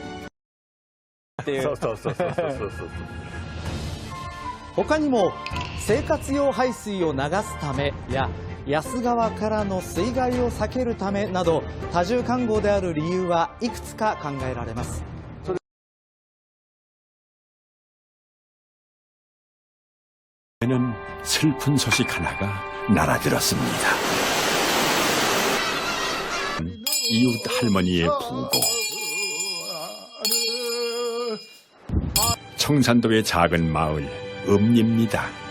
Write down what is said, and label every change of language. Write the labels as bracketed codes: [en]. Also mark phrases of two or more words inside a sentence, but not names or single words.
[ja] そう他にも生活用排水を流すためや安川からの水害を避けるためなど多重環濠である理由はいくつか考えられます。 [ko] 는 슬픈 소식 하나가 날아들었습니다. 이웃 할머니의 부고. 청산도의 작은 마을 읍리입니다.